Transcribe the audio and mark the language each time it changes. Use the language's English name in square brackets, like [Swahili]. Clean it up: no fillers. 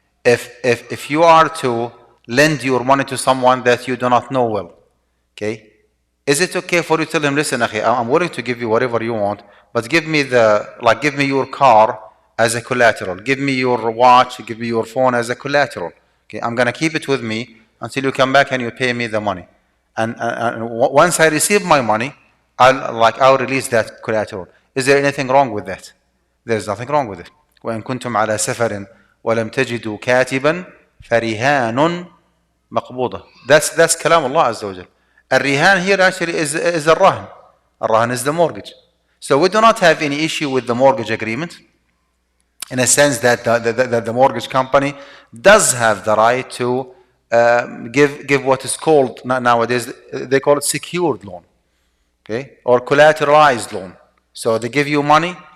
[English] If you are to lend your money to someone that you do not know well, okay, is it okay for you to tell him, listen, akhi, I'm willing to give you whatever you want, but give me your car as a collateral, give me your watch, give me your phone as a collateral. Okay, I'm gonna keep it with me until you come back and you pay me the money. And once I receive my money, I'll release that collateral. Is there anything wrong with that? There's nothing wrong with it. [Arabic] وإن كنتم على سفر ولم تجدوا كاتبا فرهان مقبوضة. [English] That's [Arabic] كلام الله عز وجل. [English] الرهان here actually is الرهن. الرهن is the mortgage. So we do not have any issue with the mortgage agreement, in a sense that the mortgage company does have the right to give what is called nowadays, they call it secured loan, okay, or collateralized loan. So they give you money